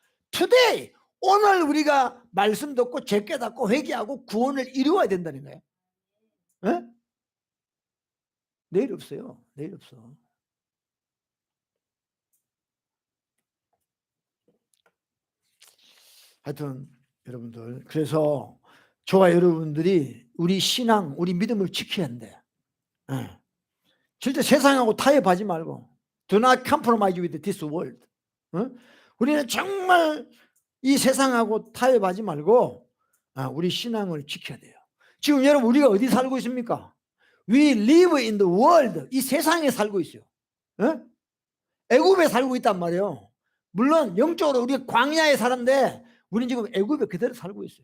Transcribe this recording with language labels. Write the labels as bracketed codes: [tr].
[ko] 투데이, 오늘 우리가 말씀 듣고 죄 깨닫고 회개하고 구원을 이루어야 된다는 거예요. 네? 내일 없어요. 내일 없어. 하여튼 여러분들 그래서 저와 여러분들이 우리 신앙 우리 믿음을 지켜야 한대. 절대 세상하고 타협하지 말고 [en] do not compromise with this world. [ko] 우리는 정말 이 세상하고 타협하지 말고 우리 신앙을 지켜야 돼요. 지금 여러분 우리가 어디 살고 있습니까? [en] We live in the world. [ko] 이 세상에 살고 있어요. 애굽에 살고 있단 말이에요. 물론 영적으로 우리가 광야에 사는데 우리는 지금 애굽에 그대로 살고 있어요.